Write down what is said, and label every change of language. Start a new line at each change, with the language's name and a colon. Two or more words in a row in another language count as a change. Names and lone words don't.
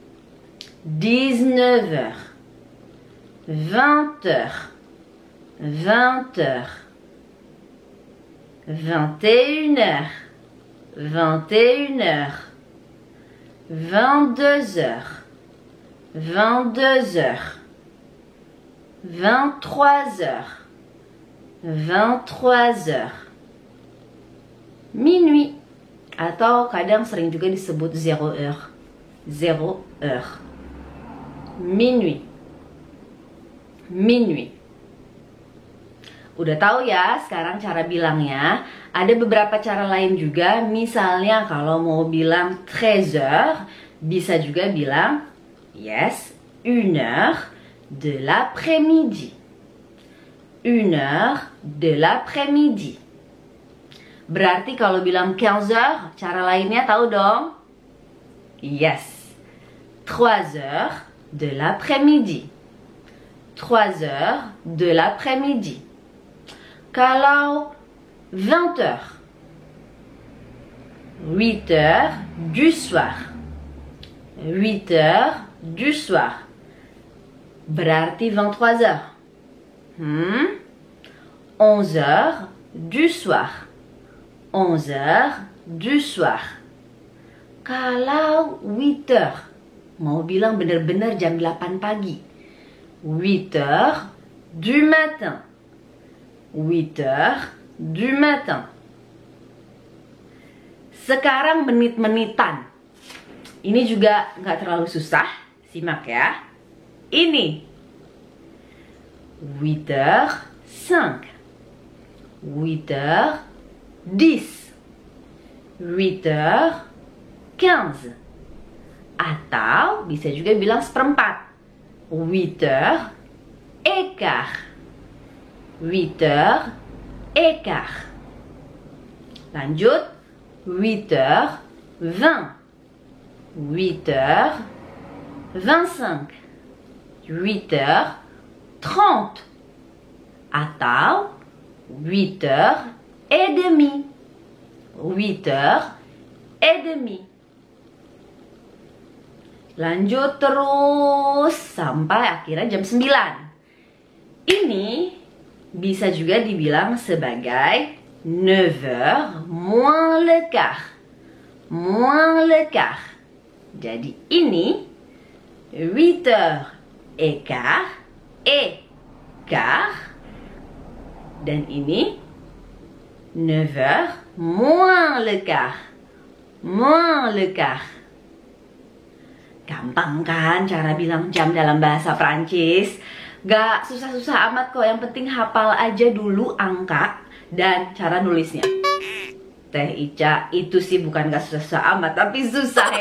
French: 19 heures, 20 heures, 20 heures, 21 heures, 21 heures, 22 heures, 22 heures, 23 heures, 23 heures, minuit,
Indonesian: atau kadang sering juga disebut
French: 0 heure, 0 heure, minuit, minuit.
Indonesian: Udah tahu ya sekarang cara bilangnya. Ada beberapa cara lain juga. Misalnya kalau mau bilang 13 heures, bisa juga bilang yes,
French: 1 heure de l'après-midi. 1 heure de l'après-midi.
Indonesian: Berarti kalau bilang 15 heures, cara lainnya tahu dong?
French: Yes, 3 heures de l'après-midi. 3 heures de l'après-midi. Kalau 20 heures, 8 heures du soir. 8 heures du soir. Berarti 23 heures. 11 heures du soir. 11 heures du soir.
Indonesian: Kalau 8 heures, mau bilang bener-bener jam 8 pagi.
French: 8 heures du matin. 8 heures du matin.
Indonesian: Sekarang menit-menitan. Ini juga nggak terlalu susah. Simak ya. Ini
French: 8 heures 5, 8 heures 10, 8 heures 15.
Indonesian: Atau bisa juga bilang seperempat.
French: 8 heures et quart. 8 heures et quart. Lanjut, 8 heures 20, 8 heures 25, 8 heures 30, atau 8 heures et demi. 8 heures et demi.
Indonesian: Lanjut terus sampai akhirnya jam 9. Ini bisa juga dibilang sebagai
French: 9 heures moins le quart. Moins le quart.
Indonesian: Jadi ini
French: 8 heures et quart. Et quart.
Indonesian: Dan ini
French: 9 heures moins le quart. Moins le quart.
Indonesian: Gampang kan cara bilang jam dalam bahasa Prancis? Gak susah-susah amat kok, yang penting hafal aja dulu angka dan cara nulisnya. Teh Ica, itu sih bukan gak susah-susah amat, tapi susah ya.